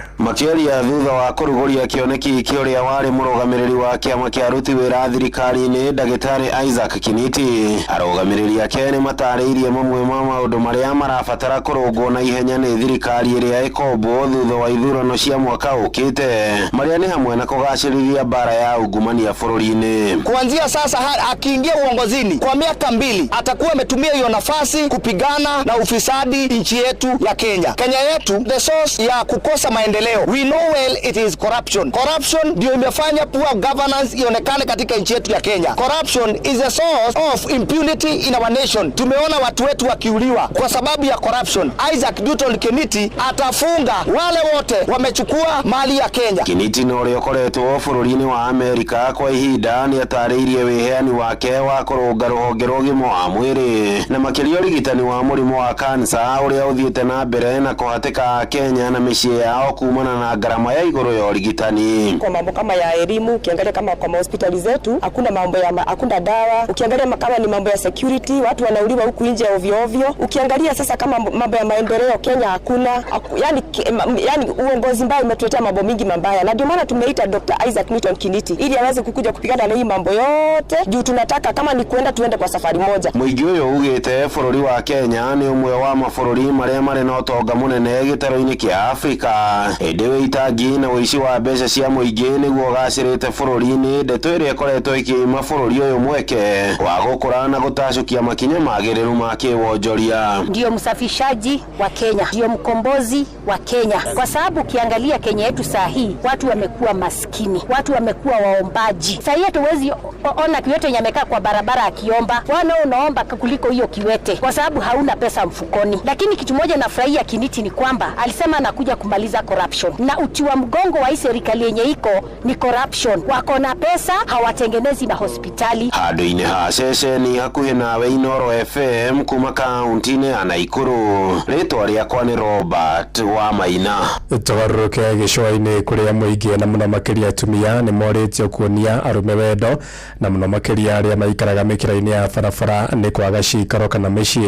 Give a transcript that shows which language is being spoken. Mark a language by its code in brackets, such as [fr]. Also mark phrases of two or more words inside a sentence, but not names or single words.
[ki] thutha wa kuruguria kioneki kiuria wari murugamiriri wa kiama kia aruti wira thirikari-ini Ndagitari Isaac Kiniti. Arugamiriri ake ni matariirie mamwe ma maundu maria marabatara kurungwo na ihenya ni thirikari iria ikombo thutha wa ithurano cia mwaka ukite, maria ni hamwe na kugacirithia bara ya ungumania bururi-ini. [sw] Kuanzia sasa akiingia uongozini kwa miaka 2 atakuwa ametumia hiyo nafasi kupigana na ufisadi nchi yetu ya Kenya. Kenya yetu [en] the source [sw] ya kukosa maendeleo, [en] we know well it is corruption. [sw] Corruption ndio imefanya [en] poor governance [sw] ionekane katika nchi yetu ya Kenya. [en] Corruption is a source of impunity in our nation. [sw] Tumeona watu wetu wakiuliwa kwa sababu ya corruption. Isaac Newton Kiniti atafunga wale wote wamechukua mali ya Kenya. [ki] Kiniti no riokoretwo bururi-ini wa Amerika kwa ihinda ni atariirie wiheani wake wa kurunga ruhonge rwa ũgima wa mwĩrĩ na makiria urigitani wa murimu wa kansa uria uthiete na mbere na kuhatika Kenya na mishia yao kumana na gharama ya iguru ya urigitani. [sw] Kwa mambo kama ya elimu, ukiangalia kama kwa hospitali zetu hakuna mambo ya hakuna dawa. Ukiangalia kama ni mambo ya security, watu wanauliwa huku nje ovyo ovyo. Ukiangalia sasa kama mambo ya maendeleo Kenya hakuna. Yani uongozi mbaya umetuletea mambo mingi mabaya. Na ndio maana tumeita Dr. Isaac Newton Kiniti ili aweze kukuja kupigana na hii mambo yote. Juu tunataka kama ni tuende kwa safari moja. [ki] Muigi uyu ugite bururi wa Kenya ni umwe wa mabũrũri maria mari na utonga munene gitaro-ini kia Afrika. Edewe itangi na uici wa mbeca cia muingi niguo gacirite bururi-ini. Ndeto iria ikoretwo ikiima bururi uyu mweke wa gukura na gutacukia makinya magiriru ma kiwonjoria. [sw] Ndio msafishaji wa Kenya, ndio mkombozi wa Kenya, kwa sababu ukiangalia Kenya yetu saa hii watu wamekuwa maskini, watu wamekuwa waombaji. Saa hii hatuwezi ona kiwete nyamekaa kwa barabara akiomba, wana unaomba kuliko hiyo kiwete kwa sababu hauna pesa mfukoni. Lakini kitu moja nafurahia Kiniti ni kwamba amesema anakuja kumaliza corruption, na uti wa mgongo wa serikali yenye iko ni corruption. Wako na pesa, hawatengenezi mahospitali. [ki] Handu-inĩ ha ceceni hakuhĩ nawe Inoro FM kuma kaunti-inĩ ya Naikuru. Rĩtwa rĩakwa nĩ Robert wa Maina. Tugarũrũke gĩcũa-inĩ kũrĩa mũingĩ na mũno makĩria atumia nĩ morĩtio kuonia arũme wendo, na mũno makĩria arĩa maikaraga mĩkĩra-inĩ ya barabara nĩ kwaga cikaro kana mĩciĩ.